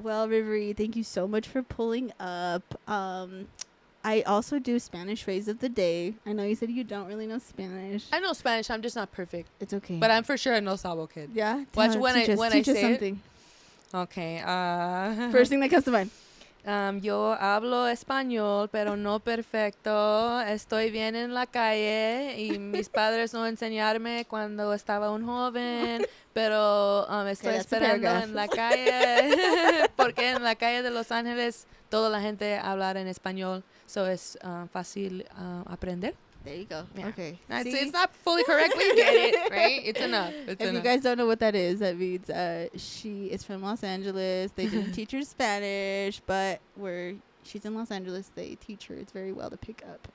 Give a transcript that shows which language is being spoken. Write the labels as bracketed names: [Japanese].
[English] Well, Reverie, thank you so much for pulling up. I also do Spanish phrase of the day. I know you said you don't really know Spanish. I know Spanish. I'm just not perfect. It's okay. But I'm for sure a no sabo kid. Yeah. Watch when I say something. Okay. First thing that comes to mind. [Spanish] Yo hablo español, pero no perfecto. Estoy bien en la calle y mis padres no enseñarme cuando estaba un joven, pero estoy esperando en la calle porque en la calle de Los Ángeles toda la gente habla en español, so es fácil aprender. [English] There you go. Yeah. Okay. It's not fully correct, but you get it, right? It's enough. If you guys don't know what that means she is from Los Angeles. They didn't teach her Spanish, but she's in Los Angeles, they teach her. It's very well to pick up.